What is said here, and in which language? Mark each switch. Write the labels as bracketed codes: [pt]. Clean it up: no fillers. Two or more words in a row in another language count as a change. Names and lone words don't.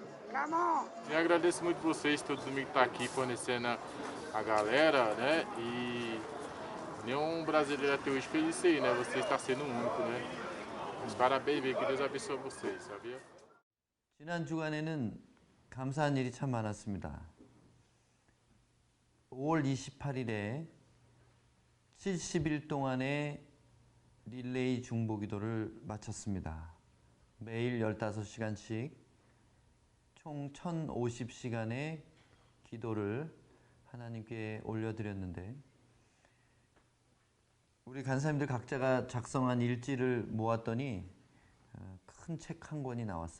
[pt] Eu agradeço muito vocês, todo domingo estar aqui fornecendo a galera, né? E nenhum brasileiro até hoje fez isso aí, né? Você está sendo único, né? Mas parabéns, que Deus abençoe vocês, sabia? [ko] 지난 주간에는 감사한 일이 참 많았습니다. 5월 28일에 70일 동안의 릴레이 중보기도를 마쳤습니다. 매일 15시간씩 총 1050시간의 기도를 하나님께 올려드렸는데 우리 간사님들 각자가 작성한 일지를 모았더니 큰 책 한 권이 나왔어요.